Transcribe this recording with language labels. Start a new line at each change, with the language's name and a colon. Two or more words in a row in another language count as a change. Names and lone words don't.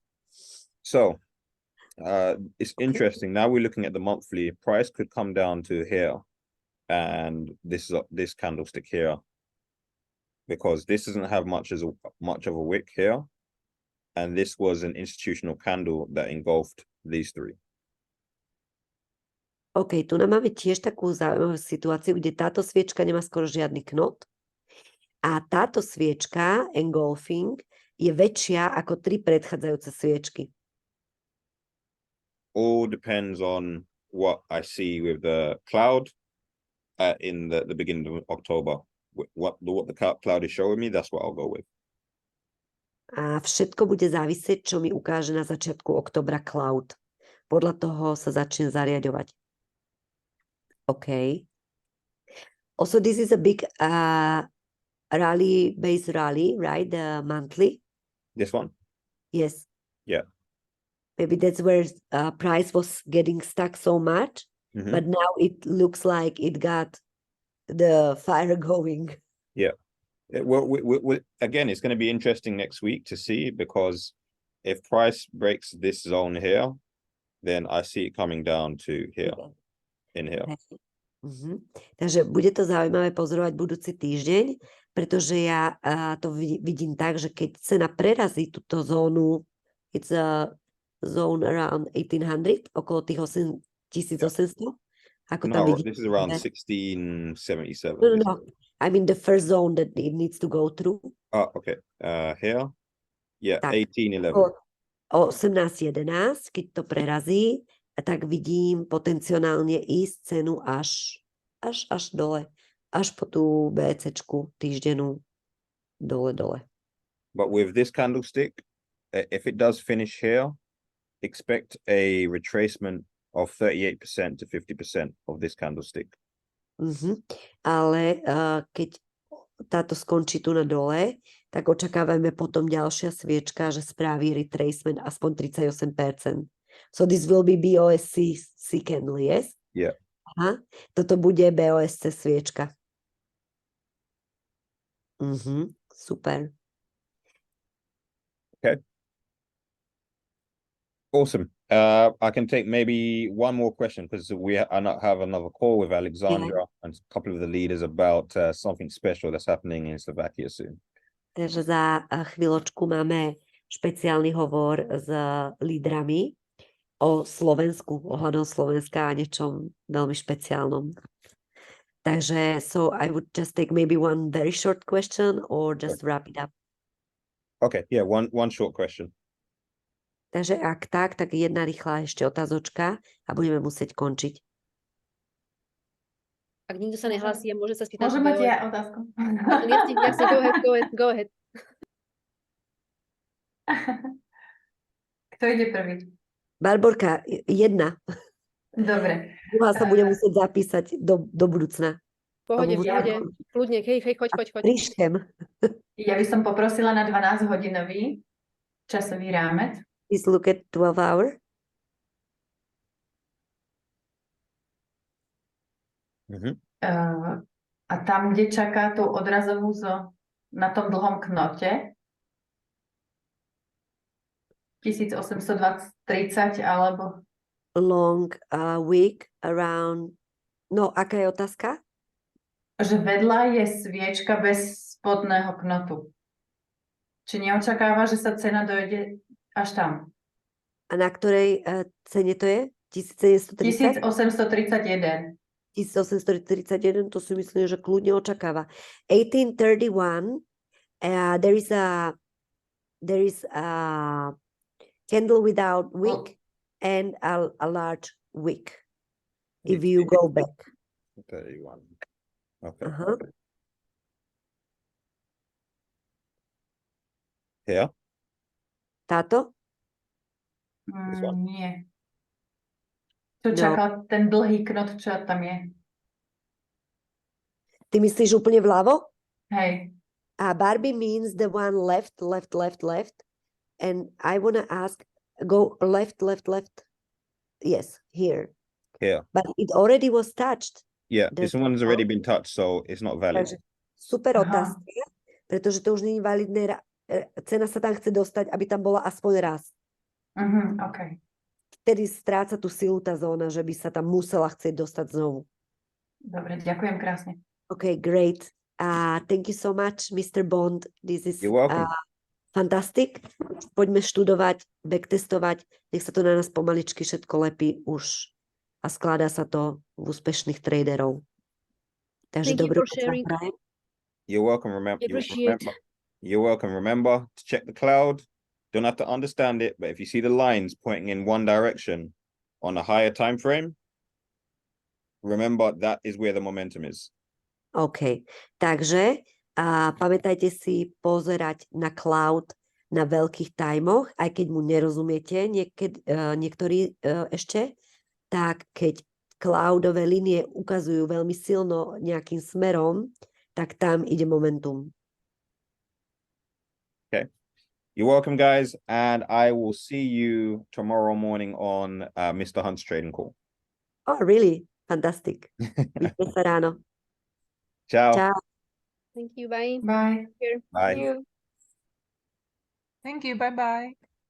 English: So it's interesting. Now we're looking at the monthly price could come down to here. And this candlestick here, because this doesn't have much of a wick here, and this was an institutional candle that engulfed these three.
Slovak: OK, tu nám máme tiež takú zaujímavú situáciu, kde táto sviečka nemá skoro žiadny knot a táto sviečka engulfing je väčšia ako 3 predchádzajúce sviečky.
English: All depends on what I see with the cloud. In the beginning of October, what the cloud is showing me, that's what I'll go with.
Slovak: A všetko bude závisieť, čo mi ukáže na začiatku oktobra cloud. Podľa toho sa začne zariaďovať.
English: OK. Also, this is a big base rally, right? The monthly. This one? Yes. Yeah. Maybe that's where price was getting stuck so much. But now it looks like it got the fire going. Yeah. Well, again, it's going to be interesting next week to see, because if price breaks this zone here, then I see it coming down to here, in here.
Slovak: Takže bude to zaujímavé pozorovať budúci týždeň, pretože ja to vidím tak, že keď cena prerazí túto zónu,
English: it's a zone around 1800,
Slovak: okolo tých 1800, ako tam vidíte.
English: This is around 1677. No. I mean the first zone that it needs to go through. Oh, okay. Here? Yeah,
Slovak: tak, 1811. 18.11, keď to prerazí, tak vidím potenciálne ísť cenu až dole. Až po tú BCčku týždennú dole.
English: But with this candlestick, if it does finish here, expect a retracement of 38% to 50% of this candlestick.
Slovak: Ale keď táto skončí tu na dole, tak očakávame potom ďalšia sviečka, že spraví retracement aspoň 38%.
English: So this will be BOSC candle, yes? Yeah.
Slovak: Aha. Toto bude BOSC sviečka. Super.
English: Okay. Awesome. I can take maybe one more question because we have another call with Alexandra and a couple of the leaders about something special that's happening in Slovakia soon.
Slovak: Takže za chvíľočku máme špeciálny hovor s lídrami o Slovensku, ohľadom Slovenska a niečom veľmi špeciálnom.
English: Takže so I would just take maybe one very short question or just wrap it up. Okay, yeah, one short question.
Slovak: Takže ak tak jedna rýchla ešte otázočka a budeme musieť končiť. Ak nikto sa nehlasí, môže sa spýtať. Môžem mať ja otázku. Jasne,
English: go ahead.
Slovak: Kto ide prvý? Barborka, jedna. Dobre. Druhá sa bude musieť zapísať do budúcna. Pohode. Kľudne, hej, choď. Ríškem. Ja by som poprosila na 12-hodinový časový rámec.
English: Please look at 12 hour.
Slovak: A tam, kde čaká tú odrazovú na tom dlhom knote, 1830 alebo...
English: Long week around... No,
Slovak: aká je otázka? Že vedľa je sviečka bez spodného knotu. Či neočakáva, že sa cena dojde až tam? A na ktorej cene to je? 1730? 1831. 1831, to si myslím, že kľudne očakáva. 1831,
English: there is a candle without wick and a large wick. If you go back. 31. Okay. Here?
Slovak: Táto? Nie. Tu čakal ten dlhý knot, čo tam je. Ty myslíš úplne vľavo? Hej.
English: Barbie means the one left. And I want to ask, go left. Yes, here. Here. But it already was touched. Yeah, this one's already been touched, so it's not valid.
Slovak: Takže super otázka, pretože to už nie je validné. Cena sa tam chce dostať, aby tam bola aspoň raz.
English: Okay.
Slovak: Vtedy stráca tú silu tá zóna, že by sa tam musela chcieť dostať znovu. Dobre, ďakujem krásne.
English: Okay, great. Thank you so much, Mr. Bond. This is fantastic.
Slovak: Poďme študovať, backtestovať. Nech sa to na nás pomaličky všetko lepí už a skladá sa to v úspešných traderov. Takže dobrú prajem.
English: You're welcome. You're welcome. Remember to check the cloud. Don't have to understand it, but if you see the lines pointing in one direction on a higher time frame, remember that is where the momentum is. OK.
Slovak: Takže pamätajte si pozerať na cloud na veľkých tajmoch, aj keď mu nerozumiete niektorí ešte, tak keď cloudové linie ukazujú veľmi silno nejakým smerom, tak tam ide momentum.
English: Okay. You're welcome, guys, and I will see you tomorrow morning on Mr. Hunt's trading call. Oh, really? Fantastic.
Slovak: Vidíme sa ráno. Ciao. Ciao.
English: Thank you, bye. Bye. Bye. Thank you. Thank you. Bye-bye.